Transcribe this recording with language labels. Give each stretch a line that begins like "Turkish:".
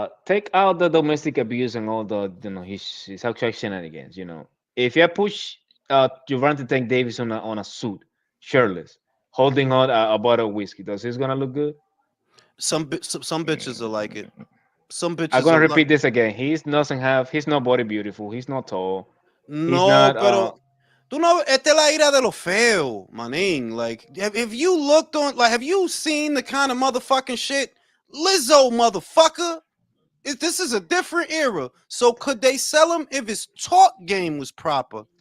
English: Take out the domestic abuse and all the, his sexual shenanigans. If you push Javante Tank Davis on a suit, shirtless, holding on a bottle of whiskey, does this gonna look good? Some bitches are like it. Some bitches. I'm gonna repeat this again. He's not body beautiful. He's not tall.
Spanish: No, pero tú no, esta es la ira de lo feo, manín.
English: Like, if you looked on, like, have you seen the kind of motherfucking shit? Lizzo, motherfucker. This is a different era. So could they sell him if his talk game was proper?